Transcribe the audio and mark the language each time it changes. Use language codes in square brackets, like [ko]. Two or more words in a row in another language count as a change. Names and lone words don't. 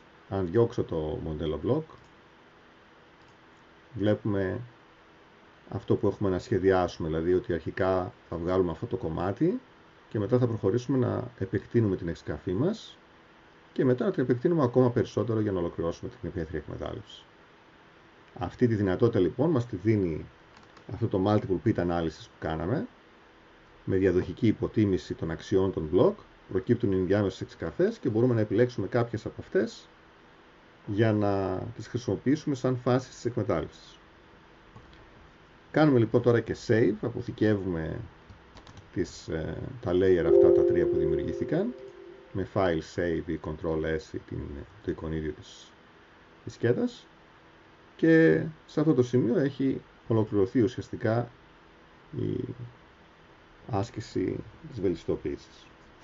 [el] Αν διώξω το μοντέλο block, βλέπουμε αυτό που έχουμε να σχεδιάσουμε, δηλαδή ότι αρχικά θα βγάλουμε αυτό το κομμάτι και μετά θα προχωρήσουμε να επεκτείνουμε την εξκαφή μας και μετά να την επεκτείνουμε ακόμα περισσότερο για να ολοκληρώσουμε την υπαίθρια εκμετάλλευση. Αυτή τη δυνατότητα λοιπόν μας τη δίνει αυτό το [en] multiple pit analysis [el] που κάναμε, με διαδοχική υποτίμηση των αξιών των block, προκύπτουν οι ενδιάμεσες εξκαφές και μπορούμε να επιλέξουμε κάποιες από αυτές για να τις χρησιμοποιήσουμε σαν φάσεις της εκμετάλλευσης. Κάνουμε λοιπόν τώρα και save, αποθηκεύουμε τα layer αυτά τα τρία που δημιουργήθηκαν με [en] file save [el] ή Ctrl S ή το εικονίδιο της δισκέτας, και σε αυτό το σημείο έχει ολοκληρωθεί ουσιαστικά η άσκηση της βελτιστοποίησης.